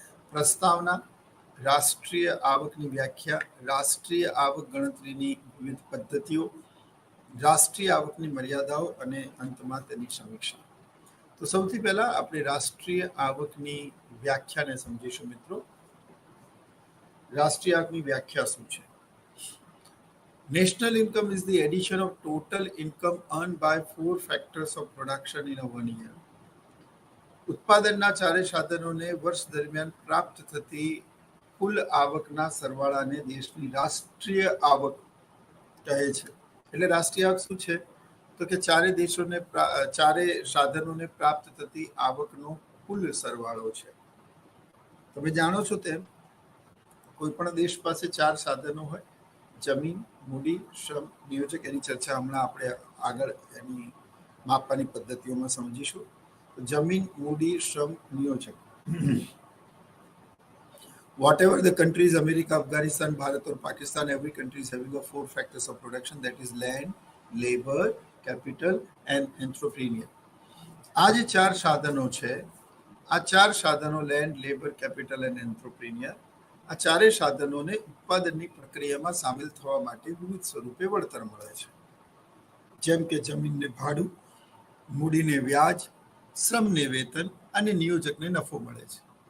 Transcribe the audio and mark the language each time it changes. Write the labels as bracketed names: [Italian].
[Gujarati] પ્રસ્તાવના, રાષ્ટ્રીય આવકની વ્યાખ્યા, રાષ્ટ્રીય આવક ગણતરીની વિવિધ પદ્ધતિઓ, રાષ્ટ્રીય આવકની મર્યાદાઓ અને અંતમાં તેની સમીક્ષા. તો સૌથી પહેલા આપણે રાષ્ટ્રીય આવકની વ્યાખ્યાને સમજીશું. મિત્રો, રાષ્ટ્રીય આવકની વ્યાખ્યા શું છે? [English] National income is the addition of total income earned by 4 factors of production in a 1 year. [Gujarati] ઉત્પાદનના ચારે સાધનોને વર્ષ દરમિયાન પ્રાપ્ત થતી કુલ આવકના સરવાળાને દેશની રાષ્ટ્રીય આવક કહે છે. એટલે રાષ્ટ્રીય આવક શું છે? તો કે ચારે સાધનોને પ્રાપ્ત થતી આવકનો કુલ સરવાળો છે. તમે જાણો છો તેમ કોઈ પણ દેશ પાસે 4 સાધનો હોય: જમીન, મૂડી, શ્રમ, નિયોજક. એની ચર્ચા હમણાં આપણે આગળ એની માપવાની પદ્ધતિઓમાં સમજીશું. જમીન, મૂડી, શ્રમ, નિયોજક. [English] Whatever the countries, America, Afghanistan, Bharat or Pakistan, every country is having a 4 factors of production, that is land, labor, capital and entrepreneur. [Gujarati] આ જે 4 સાધનો છે, આ 4 સાધનો લેન્ડ, લેબર, કેપિટલ એન્ડ એન્ટ્રપ્રિન્યોર, આ ચારેય સાધનોને ઉત્પાદનની પ્રક્રિયામાં સામેલ થવા માટે વિવિધ સ્વરૂપે વળતર મળે છે. જેમ કે જમીનને ભાડું, મૂડીને વ્યાજ, શ્રમને વેતન અને નિયોજકને નફો મળે છે.